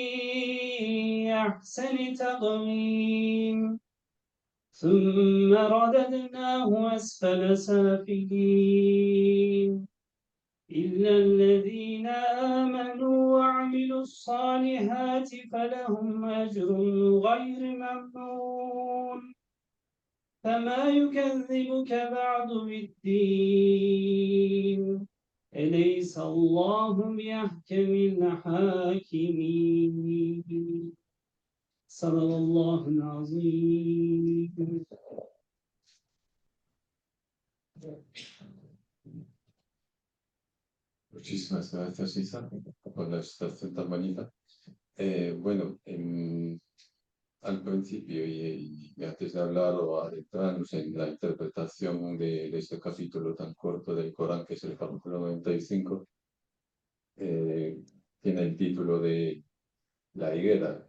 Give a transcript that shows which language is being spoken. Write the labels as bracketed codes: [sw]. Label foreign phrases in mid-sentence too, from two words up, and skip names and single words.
[ar] أحسن تقويم ثم رددناه أسفل سافلين إلا الذين آمنوا وعملوا الصالحات فلهم أجر غير ممنون فما يكذبك بعد بالدين أليس الله بأحكم الحاكمين صدق الله العظيم. [es] Muchísimas gracias, Isa, por la explicación tan bonita. Bueno, al principio y antes de hablar o adentrarnos en la interpretación de este capítulo tan corto del Corán, que es el capítulo 95, tiene el título de La higuera.